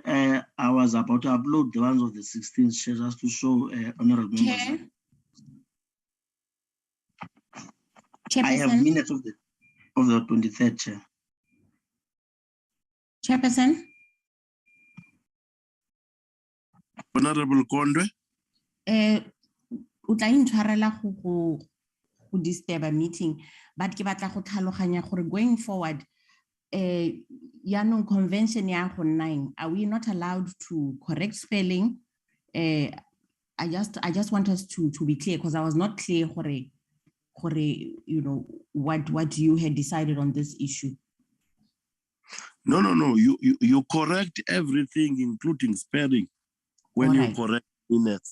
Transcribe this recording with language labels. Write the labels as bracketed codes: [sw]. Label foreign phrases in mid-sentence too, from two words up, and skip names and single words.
[en] I was about to upload the ones of the 16th, Chair, just to show honorable members. I have minutes of the 23rd, Chair. Chairperson. Honorable Kondwe. [tn] O tla intshwarela go [en] disturb a meeting, [tn] but ke batla go tlhaloganya gore [en] going forward, [tn] yaanong convention ya go 9, [en] are we not allowed to correct spelling? I just want us to be clear, because I was not clear gore, you know, what you had decided on this issue. No. You correct everything, including spelling, when you correct minutes.